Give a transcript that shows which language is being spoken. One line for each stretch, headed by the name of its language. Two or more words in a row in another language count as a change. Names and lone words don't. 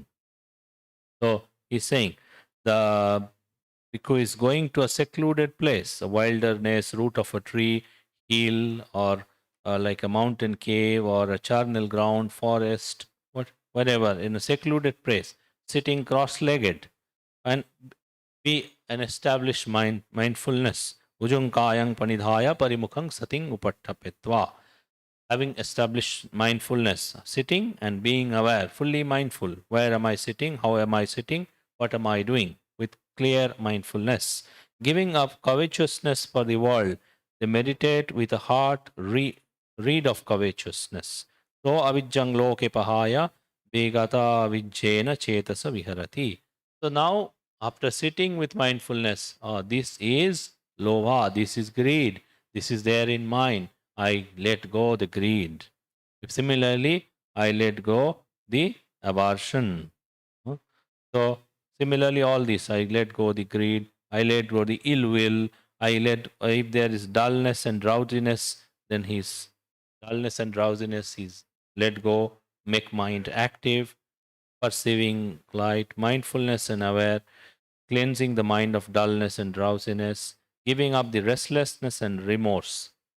English: So he's saying the bhikkhu is going to a secluded place, a wilderness, root of a tree, hill, or like a mountain cave, or a charnel ground, forest, whatever, in a secluded place, sitting cross-legged, and be an established mindfulness.
Pali: Ujunkayang panidhaya parimukhang sating upattapetva.
English: Having established mindfulness, sitting and being aware, fully mindful. Where am I sitting? How am I sitting? What am I doing? With clear mindfulness. Giving up covetousness for the world. They meditate with a heart read of covetousness.
Pali: So avijjang loke pahaya begata avijjena chetasa viharati.
English: So now, after sitting with mindfulness, this is lova, this is greed, this is there in mind. I let go the greed. Similarly, I let go the aversion. So, similarly, all this, I let go the greed, I let go the ill will, if there is dullness and drowsiness, then his dullness and drowsiness is let go, make mind active, perceiving light, mindfulness and aware, cleansing the mind of dullness and drowsiness, giving up the restlessness and remorse.